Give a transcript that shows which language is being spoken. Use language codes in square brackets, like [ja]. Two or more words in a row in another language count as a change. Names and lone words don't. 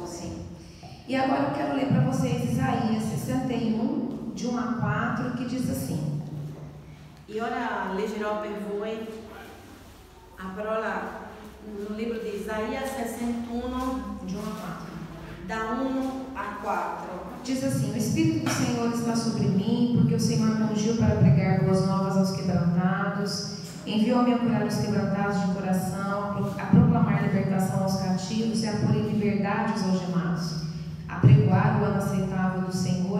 [pt] Sim. E agora eu quero ler para vocês Isaías 61, de 1 a 4, que diz assim. [it] E ora leggerò per voi a parola [pt] no livro [it] di Isaia 61, [pt] De 1 a 4. [it] da 1 4. [pt] Diz assim: o Espírito do Senhor está sobre mim, porque o Senhor me ungiu para pregar boas novas aos quebrantados, enviou-me a curar os quebrantados de coração, a proclamar libertação aos cativos e a pôr em liberdade os algemados, a pregoar o ano aceitável do Senhor